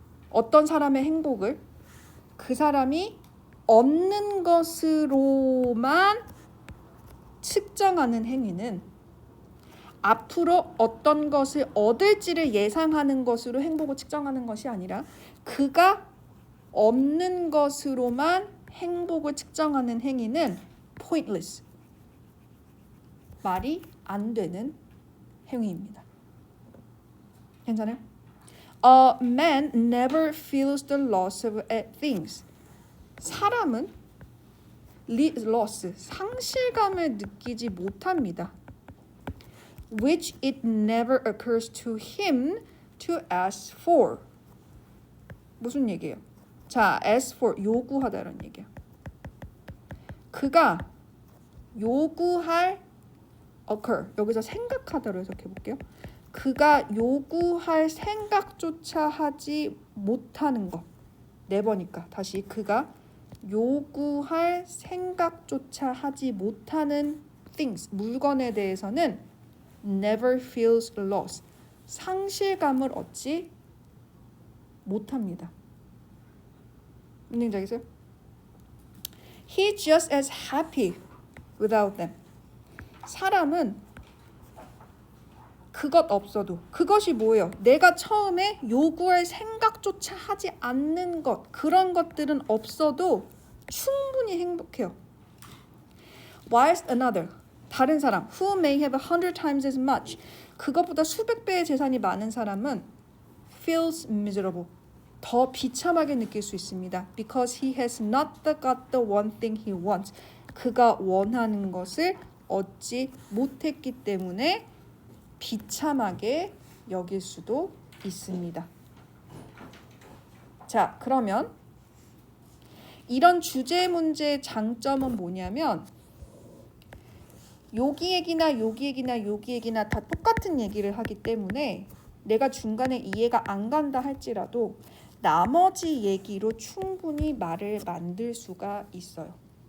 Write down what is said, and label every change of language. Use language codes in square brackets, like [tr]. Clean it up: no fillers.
[ko] 어떤 사람의 행복을 그 사람이 얻는 것으로만 측정하는 행위는 앞으로 어떤 것을 얻을지를 예상하는 것으로 행복을 측정하는 것이 아니라 그가 없는 것으로만 행복을 측정하는 행위는 pointless. 말이 안 되는 행위입니다. 괜찮아요? [en] A man never feels the loss of things. [ko] 사람은 loss, 상실감을 느끼지 못합니다. [en] Which it never occurs to him to ask for. [ko] 무슨 얘기예요? 자, ask for, 요구하다라는 얘기야. 그가 요구할 occur, 여기서 생각하다로 해석해 볼게요. 그가 요구할 생각조차 하지 못하는 것. never니까 다시 그가 요구할 생각조차 하지 못하는 things, 물건에 대해서는 [en] never feels loss, [ko] 상실감을 얻지 못합니다. 무슨 얘기인지 알겠어요? [en] He's just as happy without them. [ko] 사람은 그것 없어도, 그것이 뭐예요? 내가 처음에 요구할 생각조차 하지 않는 것, 그런 것들은 없어도 충분히 행복해요. [en] Whilst another, [ko] 다른 사람, [en] who may have 100 times as much, [ko] 그것보다 수백 배의 재산이 많은 사람은 [en] feels miserable, [ko] 더 비참하게 느낄 수 있습니다. [en] Because he has not got the one thing he wants. [ko] 그가 원하는 것을 얻지 못했기 때문에 비참하게 여길 수도 있습니다. 자, 그러면 이런 주제 문제의 장점은 뭐냐면 여기 얘기나 여기 얘기나 여기 얘기나 다 똑같은 얘기를 하기 때문에 내가 중간에 이해가 안 간다 할지라도 나머지 얘기로 충분히 말을 만들 수가 있어요.